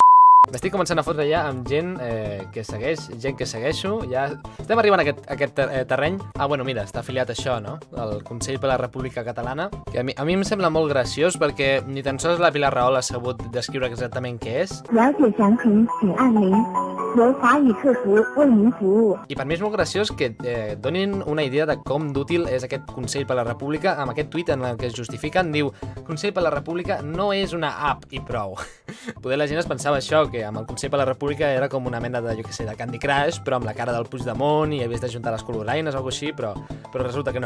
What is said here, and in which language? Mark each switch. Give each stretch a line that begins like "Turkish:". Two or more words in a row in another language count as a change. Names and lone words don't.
Catalan: M'estic començant a fotre ja amb gent que segueix, gent que segueixo, ja estem arribant a aquest terreny. Ah, bueno, mira, està afiliat a això, no? El Consell per la República Catalana, que a mi em sembla molt graciós perquè ni tan sols la Pilar Rahola ha sabut descriure exactament què és.
Chinese: 了解详情请按0 由法语客服为您服务。
Catalan: I per mi és molt graciós que donin una idea de com d'útil és aquest Consell per la República amb aquest tuit en el que es justifiquen. Diu, Consell per la República no és una app i prou. Poder la gent es pensava això, que amb el Consell per la República era com una mena de, jo què sé, de Candy Crush, però amb la cara del Puigdemont i havies d'ajuntar les coloraines o alguna així, però resulta que no.